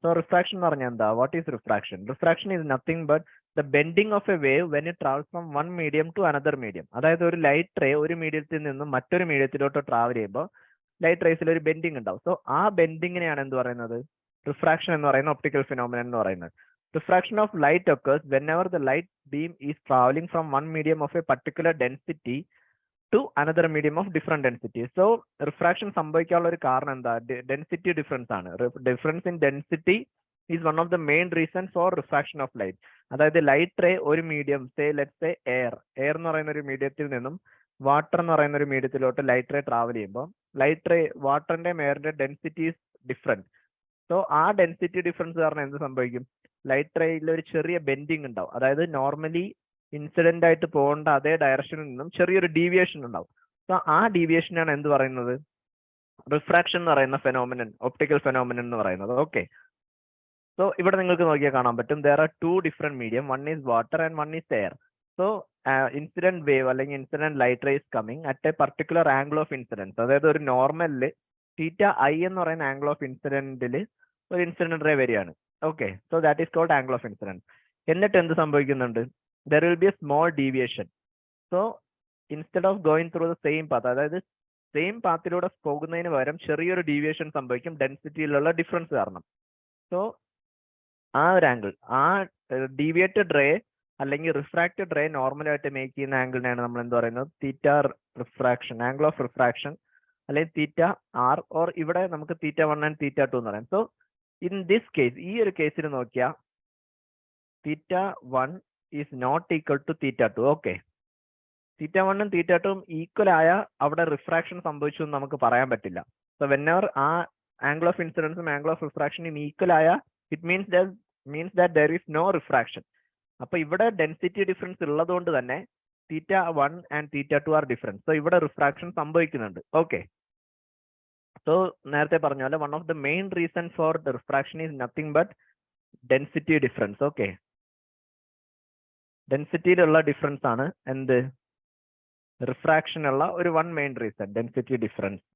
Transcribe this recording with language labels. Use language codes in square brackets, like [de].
[en] so refraction [ml] എന്ന് പറഞ്ഞാൽ എന്താ? [en] What is refraction? Refraction is nothing but the bending of a wave when it travels from one medium to another medium. [ml] അതായത് ഒരു light ray ഒരു മീഡിയത്തിൽ നിന്നും മറ്റൊരു മീഡിയത്തിലോട്ട് ട്രാവൽ ചെയ്യുമ്പോൾ ലൈറ്റ് റേസിൽ ഒരു ബെൻഡിങ് ഉണ്ടാവും. സോ ആ ബെൻഡിങ്ങിനെയാണ് എന്ത് പറയുന്നത്? റിഫ്രാക്ഷൻ എന്ന് പറയുന്ന ഒപ്റ്റിക്കൽ ഫിനോമിനൻ എന്ന് പറയുന്നത്. [en] Refraction of light occurs whenever the light beam is traveling from one medium of a particular density to another medium of different density. [ml] So refraction സംഭവിക്കാനുള്ള ഒരു കാരണം എന്താ? ഡെൻസിറ്റി ഡിഫറൻസ് ആണ്. [en] Difference in density is one of the main reason for refraction of light. [ml] അതായത് light ray ഒരു medium, let's say air എന്ന് പറയുന്ന ഒരു മീഡിയത്തിൽ നിന്നും വാട്ടർ എന്ന് പറയുന്ന ഒരു മീഡിയത്തിലോട്ട് ലൈറ്റ് റേ ട്രാവൽ ചെയ്യുമ്പോൾ വാട്ടറിന്റെയും എയറിന്റെ ഡെൻസിറ്റി ഈസ് ഡിഫറെന്റ്. സോ ആ ഡെൻസിറ്റി ഡിഫറൻസ് കാരണം എന്ത് സംഭവിക്കും? ലൈറ്റ് റേയിൽ ഒരു ചെറിയ ബെൻഡിങ് ഉണ്ടാവും. അതായത് നോർമലി ഇൻസിഡന്റ് ആയിട്ട് പോകേണ്ട അതേ ഡയറക്ഷനിൽ നിന്നും ചെറിയൊരു ഡീവിയേഷൻ ഉണ്ടാവും. സോ ആ ഡീവിയേഷനാണ് എന്ത് പറയുന്നത്? റിഫ്രാക്ഷൻ എന്ന് പറയുന്ന ഫെനോമിനൻ, ഒപ്റ്റിക്കൽ ഫെനോമിനൻ എന്ന് പറയുന്നത്. [en] okay, so [ml] ഇവിടെ നിങ്ങൾക്ക് നോക്കിയാൽ കാണാൻ പറ്റും [en] there are two different medium, one is water and one is air. So incident wave അല്ലെങ്കിൽ incident light ray is coming at a particular angle of incidence. [ml] അതായത് ഒരു നോർമലില് θi എന്ന് പറയുന്ന ആംഗിൾ ഓഫ് ഇൻസിഡന്റില് ഒരു ഇൻസിഡന്റ് റേ വരികയാണ്. [en] Okay, so that is called angle of incidence. [ml] എന്നിട്ട് എന്ത് സംഭവിക്കുന്നുണ്ട്? [en] There will be a small deviation. So instead of going through the same path, [ml] അതായത് സെയിം പാത്തിലൂടെ പോകുന്നതിന് പകരം ചെറിയൊരു ഡീവിയേഷൻ സംഭവിക്കും ഡെൻസിറ്റിയിലുള്ള ഡിഫറൻസ് കാരണം. സോ ആ ഒരു ആംഗിൾ, ആ ഡീവിയേറ്റഡ് റേ അല്ലെങ്കിൽ റിഫ്രാക്റ്റഡ് റേ നോർമലായിട്ട് മേക്ക് ചെയ്യുന്ന ആംഗിളിനെയാണ് നമ്മൾ എന്ത് പറയുന്നത്? θ ആംഗിൾ ഓഫ് റിഫ്രാക്ഷൻ അല്ലെങ്കിൽ θr, ഓർ ഇവിടെ നമുക്ക് θ1 ആൻഡ് θ2 എന്ന് പറയാം. [en] so in this case, [ml] ഈ ഒരു കേസിൽ നോക്കിയാൽ [en] θ1 is not equal to θ2. [ml] Okay, θ1 ഉം θ2 ഈക്വൽ ആയ അവിടെ റിഫ്രാക്ഷൻ സംഭവിച്ചു എന്ന് നമുക്ക് പറയാൻ പറ്റില്ല. സോ വെനെവർ ആ angle of ഇൻസിഡൻസും angle of റിഫ്രാക്ഷനും equal ആയ [en] It means that there is no refraction. [ml] അപ്പൊ ഇവിടെ ഡെൻസിറ്റി ഡിഫറൻസ് ഉള്ളതുകൊണ്ട് തന്നെ [en] θ1 and θ2 are different. So [ml] ഇവിടെ റിഫ്രാക്ഷൻ സംഭവിക്കുന്നുണ്ട്. [en] okay, so [ml] നേരത്തെ പറഞ്ഞ പോലെ [en] One of the main reason for the refraction is nothing but density difference. [ml] Okay, ഡെൻസിറ്റിയിലുള്ള difference ആണ് എന്ത് റിഫ്രാക്ഷൻ ഉള്ള ഒരു one main reason, density difference.